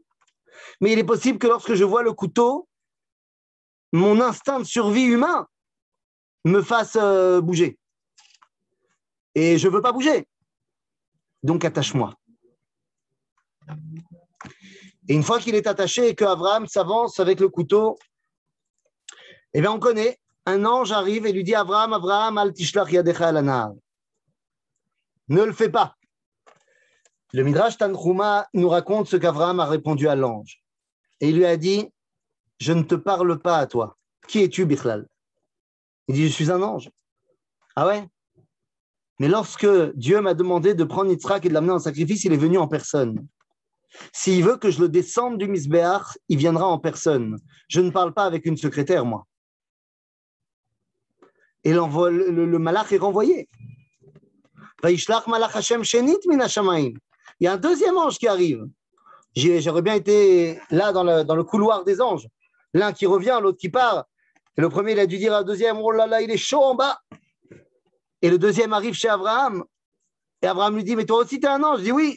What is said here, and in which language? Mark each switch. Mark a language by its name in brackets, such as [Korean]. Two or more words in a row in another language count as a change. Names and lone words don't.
[French] Mais il est possible que lorsque je vois le couteau, mon instinct de survie humain me fasse bouger. Et je ne veux pas bouger. Donc attache-moi. Et une fois qu'il est attaché et qu'Abraham s'avance avec le couteau, eh bien on connaît, un ange arrive et lui dit Abraham, [Hebrew] אל תשלח ידך אל הנער. [French] Ne le fais pas. Le Midrash Tanchuma nous raconte ce qu'Abraham a répondu à l'ange. Et il lui a dit, je ne te parle pas à toi. Qui es-tu, Bichlal? Il dit, je suis un ange. Ah ouais? Mais lorsque Dieu m'a demandé de prendre Yitzhak et de l'amener en sacrifice, il est venu en personne. S'il veut que je le descende du Misbéach, il viendra en personne. Je ne parle pas avec une secrétaire, moi. Et le malach est renvoyé. [Hebrew] וישלח מלאך השם שנית מן השמים. [French] Il y a un deuxième ange qui arrive. J'aurais bien été là dans le couloir des anges. L'un qui revient, l'autre qui part. Et le premier, il a dû dire au deuxième, oh là là, il est chaud en bas. Et le deuxième arrive chez Abraham. Et Abraham lui dit, mais toi aussi, tu es un ange. Je dis oui.